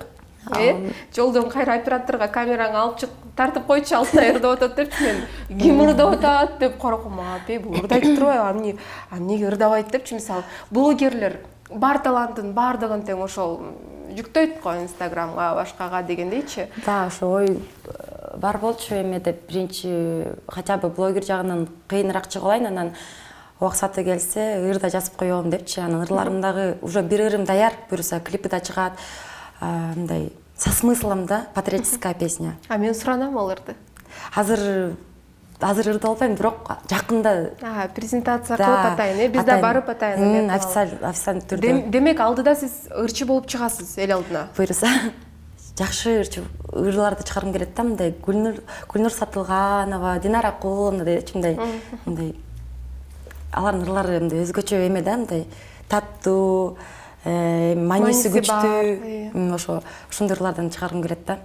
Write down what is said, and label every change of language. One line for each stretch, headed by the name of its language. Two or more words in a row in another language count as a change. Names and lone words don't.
Kyrgyz: Жолдон кайра операторго камераңы алып чык, тартып койчу, Алтынай ырдап атат депчи, мен ким ырдап атат деп корком. Бул ырдайт турбайбы? Эмнеге ырдабайт депчи, мисалы, блогерлер бар талантын бардыгын тең ошол жүктөйт го Инстаграмга, башкага дегендейчи. Да, ошо ой бар болчу эме деп биринчи
Russian: хотя бы
Kyrgyz: блогер жагынан кыйыныраак чыга алайын, анан убакыты келсе ырда жазып коем депчи. Анан ырларым дагы уже бир ырым даяр, буюрса клипи да чыгат.
Russian: Мындай со смыслом, да, патриотическая песня.
Kyrgyz: Мен суранам ал ырды. Азыр ырда албайм, бирок жакында презентация кылып атайын, биз да барып атайын. Официальный түрдө. Демек алдыда сиз ырчы болуп чыгасыз эл алдына. Буюрса жакшы ырларды чыгаргым келет да, мындай Гүлнур Сатылганова, Динара Куловна депчи, мындай алардын ырлары мындай өзгөчө эме да, мындай таттуу, маниси күчтүү, ошондой ырлардан чыгаргым келет да.